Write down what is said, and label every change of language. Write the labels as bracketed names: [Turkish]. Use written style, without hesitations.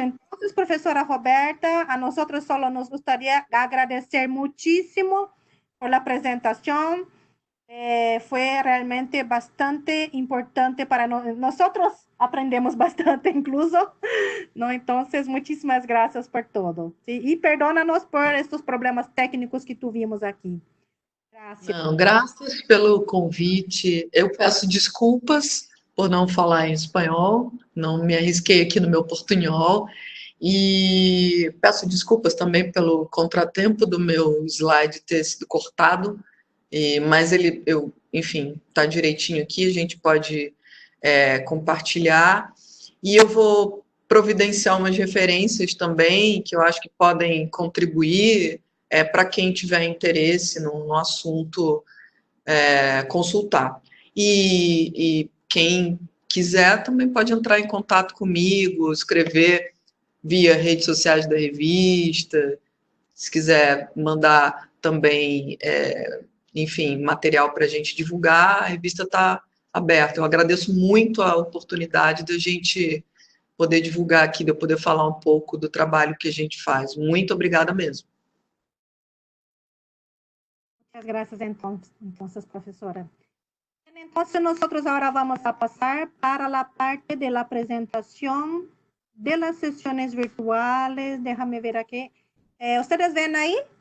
[Spanish] Entonces, profesora Roberta, a nosotros solo nos gustaría agradecer muchísimo por la presentación. Fue realmente bastante importante para nosotros. Aprendemos bastante incluso, ¿no? Entonces, muchísimas gracias por todo. ¿Sí? Y perdónanos por estos problemas técnicos que tuvimos aqui. Gracias. [Portuguese] Não, graças pelo convite. Eu peço desculpas por não falar em espanhol, não me arrisquei aqui no meu portunhol. E peço desculpas também pelo contratempo do meu slide ter sido cortado, mas enfim, está direitinho aqui, a gente pode compartilhar. E eu vou providenciar umas referências também, que eu acho que podem contribuir para quem tiver interesse no assunto consultar. E quem quiser também pode entrar em contato comigo, escrever via redes sociais da revista, se quiser mandar também, enfim, material para a gente divulgar, a revista está aberta. Eu agradeço muito a oportunidade da gente poder divulgar aqui, de eu poder falar um pouco do trabalho que a gente faz. Muito obrigada mesmo. [Spanish] Muchas gracias, entonces, profesora. Entonces, nosotros ahora vamos a pasar para la parte de la presentación de las sesiones virtuales. Déjame ver aquí. ¿Ustedes ven ahí?